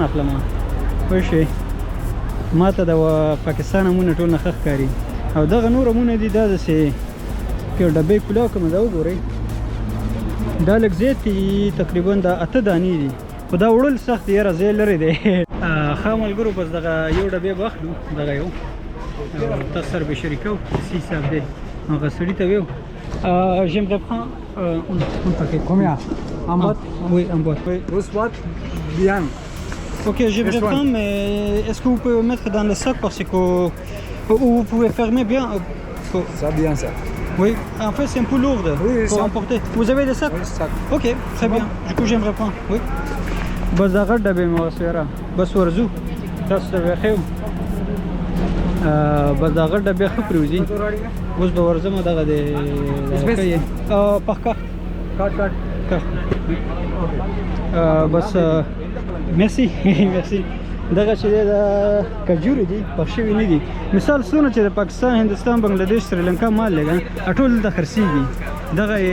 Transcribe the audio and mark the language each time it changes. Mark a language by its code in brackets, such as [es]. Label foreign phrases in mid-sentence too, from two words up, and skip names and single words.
[ps] اخلم پوه شوې ما ته د پاکستان امونه ټول نه ښه ښکاري او دغه نور امونه دي دا داسې یو ډبې پلاو کومه دا وګورئ دا لږ زیات دي تقریبا دا 8 دانې دي خو دا وړل سخت دی یاره ځای لرې دی ښه ملګرو بس دغه یو ډبې به اخلو دغه یو تاسو سره به شریکو څه حساب دی هغه سړي ته ویو [fr] j'aimerais prendre un paquet. Combien? En boîte? Oui, en boîte. Oui. 12 boîtes? Bien. Ok, j'aimerais prendre, mais est-ce que vous pouvez mettre dans le sac parce que vous pouvez fermer bien Ça, bien ça. Oui, en fait c'est un peu lourd pour emporter. Vous avez des sacs? Oui, sac. Ok, très bien. Du coup j'aimerais prendre. Oui. [ps] بس دا غټ ډبې مې وسویره بس ورځو تاسو ته به ښیو بس دا غټ ډبې ښه پرېوځي اوس به ورځم دغه د پخکه بس [fr] merci merci [ps] دغه چې دی د کجورې دي پخ شوي نه دي مثال څونه چې د پاکستان هندوستان بنګلادیش سریلانکا مال دی ټول دلته خرڅېږي دغه